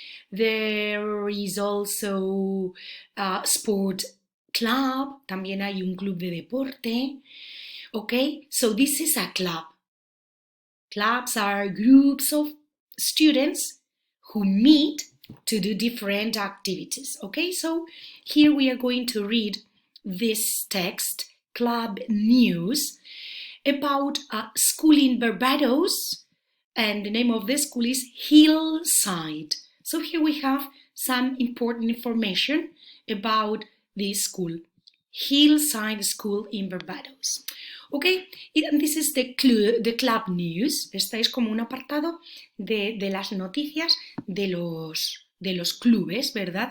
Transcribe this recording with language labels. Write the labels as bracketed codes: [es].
[en] There is also a sport club, [es] también hay un club de deporte. [en] Okay, so this is a club. Clubs are groups of students who meet to do different activities. Okay, so here we are going to read this text, Club News, about a school in Barbados, and the name of the school is Hillside. So here we have some important information about this school, Hillside School in Barbados. Okay, and this is the club news. [es] Este es como un apartado de las noticias de los clubes, ¿verdad?